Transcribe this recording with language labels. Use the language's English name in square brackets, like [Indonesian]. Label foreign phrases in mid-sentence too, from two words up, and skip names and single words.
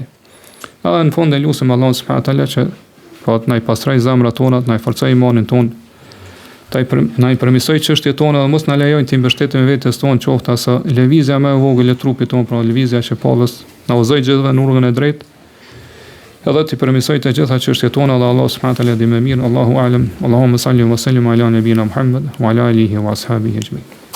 [Albanian] Edhe në fund e lutem Allahun [Arabic] سبحانه تعالى [Albanian] që po të na i pastroj zemrat tona, të na i forcoj imanin ton, na i përmirësoj çështjet tona dhe mos na lejojnë të mbështetem vetes tonë qoftë as lëvizja më e vogël e trupit ton, pra lëvizja e shepallës, na udhëzoj gjithve në rrugën e drejtë. Edhe të përmirësoj të gjitha çështjet tona dhe Allah [Arabic] سبحانه تعالى [Albanian] di më mirë. [Arabic] الله أعلم. اللهم صل وسلم على نبينا محمد وعلى آله وأصحابه أجمعين.